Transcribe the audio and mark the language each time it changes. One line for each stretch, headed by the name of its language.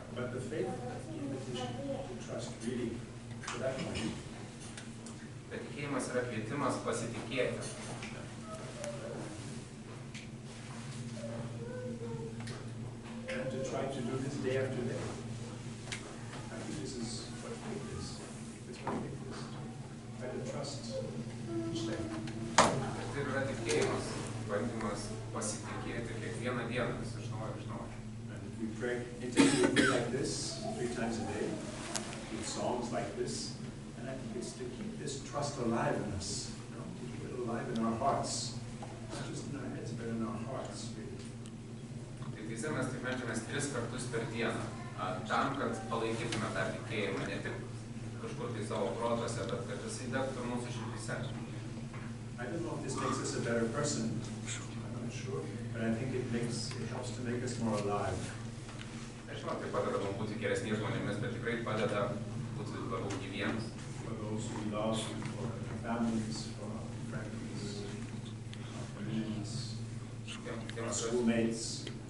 English: But the faith invitation to trust really to that point.
Lithuanian: Bet tikėjimas yra kvietimas pasitikėti.
English: And to try to do this day after day. I think this is what faith is. It's what faith is. Try to trust each day.
Lithuanian: Tai yra tikėjimas, bandymas pasitikėti kiekvieną dieną, vis iš naujo.
English: And if we pray, intentionally pray like this 3 times a day, with songs like this, and I think it's to keep this trust alive in us, to keep it alive in our hearts. Not just in our heads, but in our hearts, really.
Lithuanian: Teize mes taip meldžiamės 3 kartus per dieną, tam, kad palaikytume tą tikėjimą, ne tik kažkur tai savo protuose, bet kad jisai degtų mūsų širdyse.
English: I don't know if this makes us a better person, I'm not sure, but I think it helps to make us more alive.
Lithuanian: Nežinau, tai padeda mums būti geresniais žmonėmis, bet tikrai padeda būti labiau gyviems.
English: For those we love, for our families, for our friends, our communities, our schoolmates.